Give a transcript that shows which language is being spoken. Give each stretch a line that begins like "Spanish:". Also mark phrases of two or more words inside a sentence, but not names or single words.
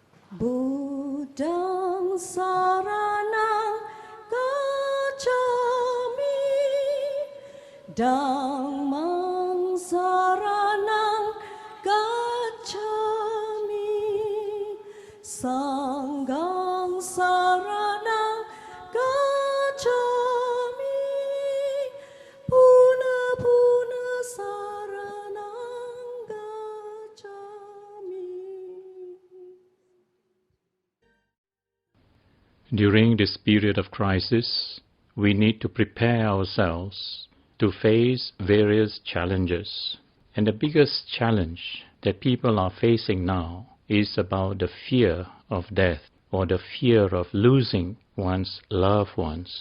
Pali: Buddhang saranang gacchami, Dhammang saranang gacchami, Sanghang saranang gacchami, Puna puna saranang gacchami.
English: During this period of crisis, we need to prepare ourselves to face various challenges. And the biggest challenge that people are facing now is about the fear of death or the fear of losing one's loved ones.